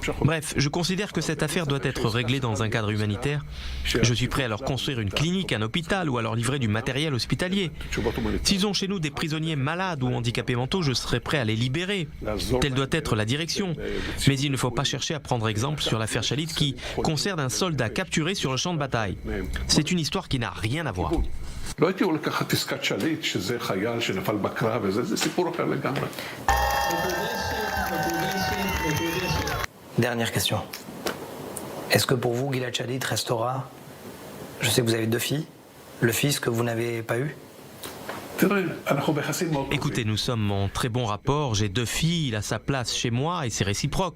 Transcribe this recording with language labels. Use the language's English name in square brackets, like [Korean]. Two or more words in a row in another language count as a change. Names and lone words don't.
[French] Bref, je considère que cette affaire doit être réglée dans dans un cadre humanitaire, je suis prêt à leur construire une clinique, un hôpital ou à leur livrer du matériel hospitalier. S'ils ont chez nous des prisonniers malades ou handicapés mentaux, je serai prêt à les libérer. Telle doit être la direction. Mais il ne faut pas chercher à prendre exemple sur l'affaire Shalit qui concerne un soldat capturé sur le champ de bataille. C'est une histoire qui n'a rien à voir. [Hebrew] לא הייתי הולך לקחת עסקת שליט, שזה חייל שנפל בקרב וזה, זה סיפור אחר לגמרי. [French] Dernière question. Est-ce que pour vous, Gilad Shalit restera, je sais que vous avez 2 filles, le fils que vous n'avez pas eu? Écoutez, nous sommes en très bon rapport, j'ai 2 filles, il a sa place chez moi et c'est réciproque.